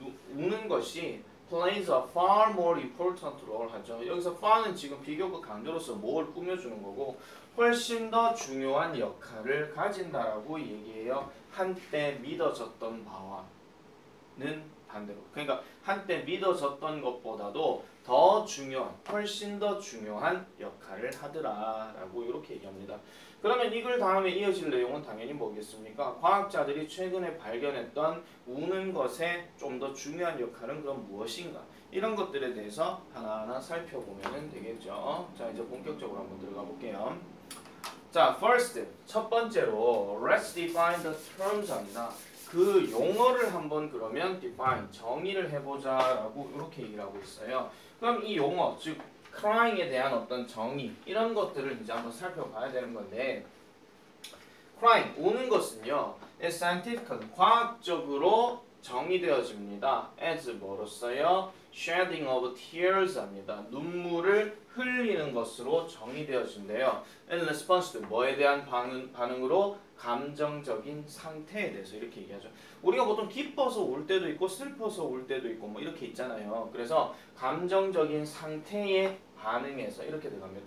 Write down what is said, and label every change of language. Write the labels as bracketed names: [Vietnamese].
[Korean] 우는 것이 [English] plays a far more important role 하죠. [Korean] 여기서 far는 지금 비교급 강조로서 뭘 꾸며주는 거고 훨씬 더 중요한 역할을 가진다라고 얘기해요. 한때 믿어졌던 바와는 반대로. 그러니까 한때 믿어졌던 것보다도 더 중요한, 훨씬 더 중요한 역할을 하더라라고 이렇게 얘기합니다. 그러면 이걸 다음에 이어질 내용은 당연히 뭐겠습니까? 과학자들이 최근에 발견했던 우는 것의 좀 더 중요한 역할은 그럼 무엇인가? 이런 것들에 대해서 하나하나 살펴보면 되겠죠. 자, 이제 본격적으로 한번 들어가 볼게요. [English] 자, first, [Korean] 첫 번째로 [English] let's define the terms 합니다. [Korean] 그 용어를 한번 그러면 define, 정의를 해보자라고 이렇게 얘기를 하고 있어요. 그럼 이 용어, 즉 crying에 대한 어떤 정의 이런 것들을 이제 한번 살펴봐야 되는 건데 crying, 우는 것은요 [English] is scientific, [Korean] 과학적으로 정의되어집니다. as 뭐로써요? [English] shedding of tears 합니다. [Korean] 눈물을 흘리는 것으로 정의되어진대요. [English] in response to [Korean] 뭐에 대한 반응으로? 감정적인 상태에 대해서 이렇게 얘기하죠. 우리가 보통 기뻐서 울 때도 있고 슬퍼서 울 때도 있고 뭐 이렇게 있잖아요. 그래서 감정적인 상태에 반응해서 이렇게 들어갑니다.